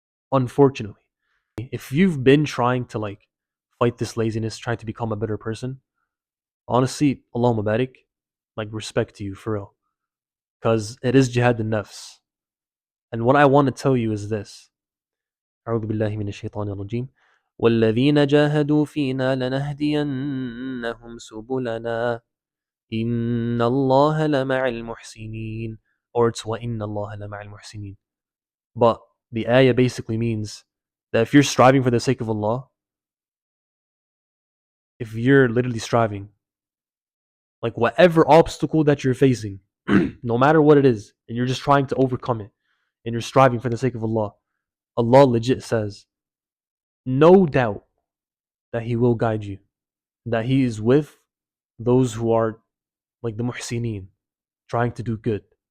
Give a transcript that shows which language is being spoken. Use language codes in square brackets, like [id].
[en] Unfortunately, if you've been trying to like fight this laziness, trying to become a better person, honestly, Allah Mubarak, like respect to you for real. Because it is jihad in nafs. And what I want to tell you is this. [ar] أعوذ بالله من الشيطان الرجيم. والذين جاهدوا فينا لنهدينهم سبلنا إن الله لمع المحسنين. [en] Or it's [ar] وإن الله لمع المحسنين. [en] But the ayah basically means that if you're striving for the sake of Allah, if you're literally striving, Like whatever obstacle that you're facing, no matter what it is, and you're just trying to overcome it, and you're striving for the sake of Allah, Allah legit says, no doubt that He will guide you, that He is with those who are like the muhsineen, trying to do good.